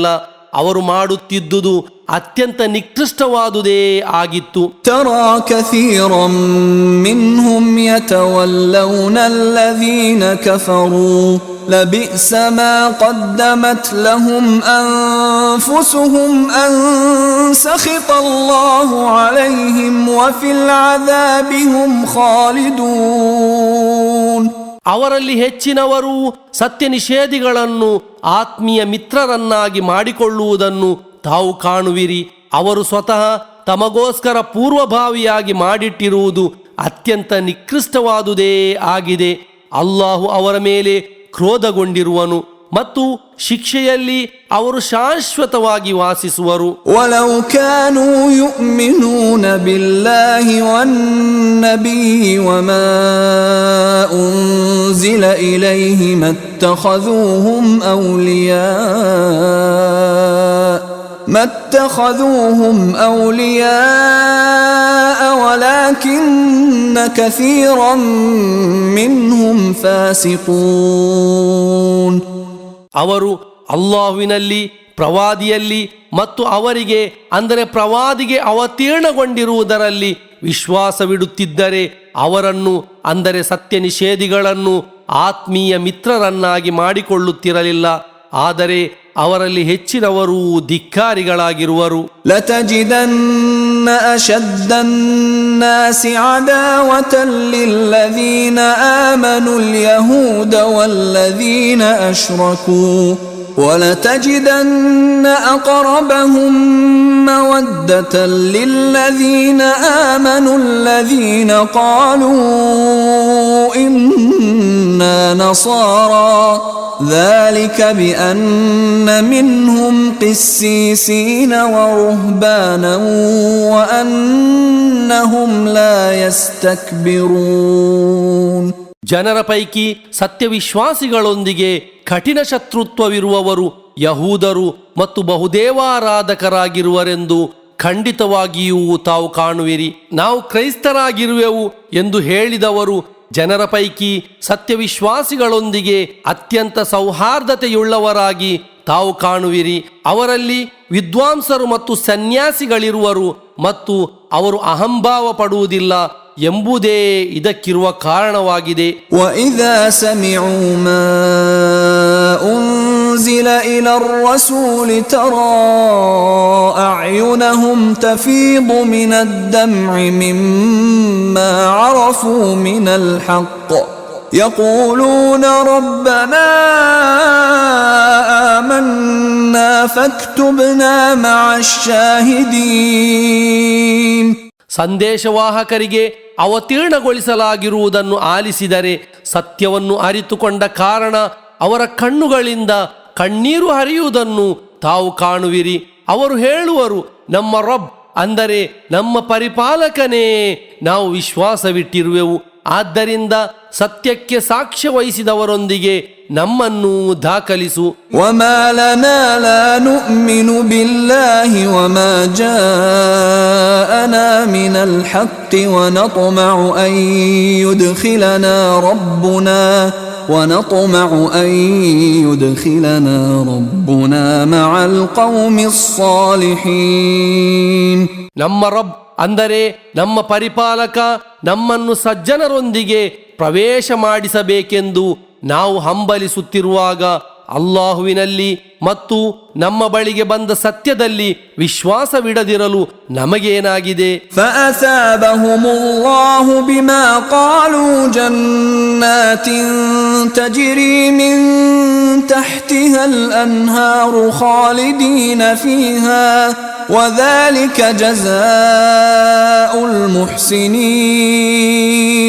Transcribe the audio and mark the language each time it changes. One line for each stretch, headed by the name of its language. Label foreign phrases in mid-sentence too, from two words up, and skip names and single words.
Kannada: ಅವರು ಮಾಡುತ್ತಿದ್ದುದು ಅತ್ಯಂತ ನಿಕೃಷ್ಟವಾದುದೇ ಆಗಿತ್ತು.
Arabic: ترى كثيرا منهم يتولون الذين كفروا لبئس ما قدمت لهم أنفسهم أنفسهم أن سخط الله عليهم وفي العذاب هم خالدون.
Kannada: ಅವರಲ್ಲಿ ಹೆಚ್ಚಿನವರು ಸತ್ಯ ನಿಷೇಧಿಗಳನ್ನು ಆತ್ಮೀಯ ಮಿತ್ರರನ್ನಾಗಿ ಮಾಡಿಕೊಳ್ಳುವುದನ್ನು ತಾವು ಕಾಣುವಿರಿ. ಅವರು ಸ್ವತಃ ತಮಗೋಸ್ಕರ ಪೂರ್ವಭಾವಿಯಾಗಿ ಮಾಡಿಟ್ಟಿರುವುದು ಅತ್ಯಂತ ನಿಕೃಷ್ಟವಾದುದೇ ಆಗಿದೆ. ಅಲ್ಲಾಹು ಅವರ ಮೇಲೆ ಕ್ರೋಧಗೊಂಡಿರುವನು ಮತ್ತು ಶಿಕ್ಷೆಯಲ್ಲಿ ಅವರು ಶಾಶ್ವತವಾಗಿ ವಾಸಿಸುವರು.
Arabic: ولو كانوا يؤمنون بالله والنبي وما أنزل إليه ما اتخذوهم أولياء ولكن كثيرا منهم فاسقون.
Kannada: ಅವರು ಅಲ್ಲಾಹುವಿನಲ್ಲಿ, ಪ್ರವಾದಿಯಲ್ಲಿ ಮತ್ತು ಅವರಿಗೆ ಅಂದರೆ ಪ್ರವಾದಿಗೆ ಅವತೀರ್ಣಗೊಂಡಿರುವುದರಲ್ಲಿ ವಿಶ್ವಾಸವಿಡುತ್ತಿದ್ದರೆ ಅವರನ್ನು ಅಂದರೆ ಸತ್ಯ ನಿಷೇಧಿಗಳನ್ನು ಆತ್ಮೀಯ ಮಿತ್ರರನ್ನಾಗಿ ಮಾಡಿಕೊಳ್ಳುತ್ತಿರಲಿಲ್ಲ. ಆದರೆ ಅವರಲ್ಲಿ ಹೆಚ್ಚಿನವರು ಧಿಕ್ಕಾರಿಗಳಾಗಿರುವರು.
Arabic: لتجدن أشد الناس عداوة للذين آمنوا اليهود والذين أشركوا ولتجدن أقربهم مودة للذين آمنوا الذين قالوا إنا نصارى ذلك بأن منهم قسيسين ورهبانا وأنهم لا يستكبرون.
Kannada: ಜನರ ಪೈಕಿ ಸತ್ಯವಿಶ್ವಾಸಿಗಳೊಂದಿಗೆ ಕಠಿಣ ಶತ್ರುತ್ವವಿರುವವರು ಯಹೂದರು ಮತ್ತು ಬಹುದೇವಾರಾಧಕರಾಗಿರುವರೆಂದು ಖಂಡಿತವಾಗಿಯೂ ತಾವು ಕಾಣುವಿರಿ. ನಾವು ಕ್ರೈಸ್ತರಾಗಿರುವೆವು ಎಂದು ಹೇಳಿದವರು ಜನರ ಪೈಕಿ ಸತ್ಯವಿಶ್ವಾಸಿಗಳೊಂದಿಗೆ ಅತ್ಯಂತ ಸೌಹಾರ್ದತೆಯುಳ್ಳವರಾಗಿ ತಾವು ಕಾಣುವಿರಿ. ಅವರಲ್ಲಿ ವಿದ್ವಾಂಸರು ಮತ್ತು ಸನ್ಯಾಸಿಗಳಿರುವರು ಮತ್ತು ಅವರು ಅಹಂಭಾವ ಪಡುವುದಿಲ್ಲ ಎಂಬುದೇ ಇದಕ್ಕಿರುವ ಕಾರಣವಾಗಿದೆ.
Arabic: وَإِذَا سَمِعُوا مَا أُنزِلَ إِلَى الرَّسُولِ تَرَى أَعْيُنَهُمْ تَفِيضُ مِنَ الدَّمْعِ مِمَّا عَرَفُوا مِنَ الْحَقِّ يَقُولُونَ رَبَّنَا آمَنَّا فَاكْتُبْنَا مَعَ الشَّاهِدِينَ.
Kannada: ಸಂದೇಶವಾಹಕರಿಗೆ ಅವತೀರ್ಣಗೊಳಿಸಲಾಗಿರುವುದನ್ನು ಆಲಿಸಿದರೆ ಸತ್ಯವನ್ನು ಅರಿತುಕೊಂಡ ಕಾರಣ ಅವರ ಕಣ್ಣುಗಳಿಂದ ಕಣ್ಣೀರು ಹರಿಯುವುದನ್ನು ತಾವು ಕಾಣುವಿರಿ. ಅವರು ಹೇಳುವರು, ನಮ್ಮ ರಬ್ ಅಂದರೆ ನಮ್ಮ ಪರಿಪಾಲಕನೇ ನಾವು ವಿಶ್ವಾಸವಿಟ್ಟಿರುವೆವು. ಆದ್ದರಿಂದ ಸತ್ಯಕ್ಕೆ ಸಾಕ್ಷ್ಯ ವಹಿಸಿದವರೊಂದಿಗೆ ನಮ್ಮನ್ನು ದಾಖಲಿಸು.
Arabic: وما لنا لا نؤمن بالله وما جاءنا من الحق ونطمع أن يدخلنا ربنا مع القوم الصالحين.
Kannada: ನಮ್ಮ ರಬ್ ಅಂದರೆ ನಮ್ಮ ಪರಿಪಾಲಕ ನಮ್ಮನ್ನು ಸಜ್ಜನರೊಂದಿಗೆ ಪ್ರವೇಶ ಮಾಡಿಸಬೇಕೆಂದು ನಾವು ಹಂಬಲಿಸುತ್ತಿರುವಾಗ ಅಲ್ಲಾಹುವಿನಲ್ಲಿ ಮತ್ತು ನಮ್ಮ ಬಳಿಗೆ ಬಂದ ಸತ್ಯದಲ್ಲಿ ವಿಶ್ವಾಸವಿಡದಿರಲು ನಮಗೇನಾಗಿದೆ?
Arabic: فأثابهم الله بما قالوا جنات تجري من تحتها الأنهار خالدين فيها وذلك جزاء المحسنين.